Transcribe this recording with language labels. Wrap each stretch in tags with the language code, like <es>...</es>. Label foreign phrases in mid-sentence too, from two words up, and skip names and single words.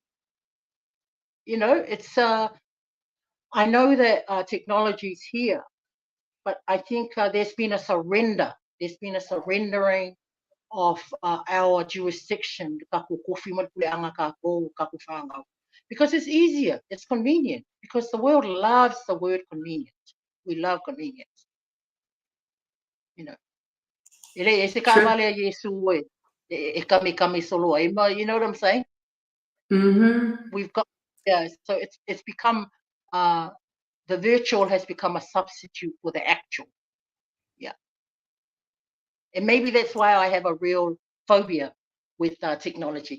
<en>It's I know that technology is here, but I think there's been a surrender. There's been a surrendering of our jurisdiction, because it's easier, it's convenient, because the world loves the word convenient. We love convenience. you know.</en> <fj>E se ka</fj> <en>True.</en> <fj>vale Yesu e kami solo ai,</fj> <en>you know what I'm saying? Mm-hmm. We've got, yeah, so it's become, the virtual has become a substitute for the actual. Yeah. And maybe that's why I have a real phobia with technology.</en>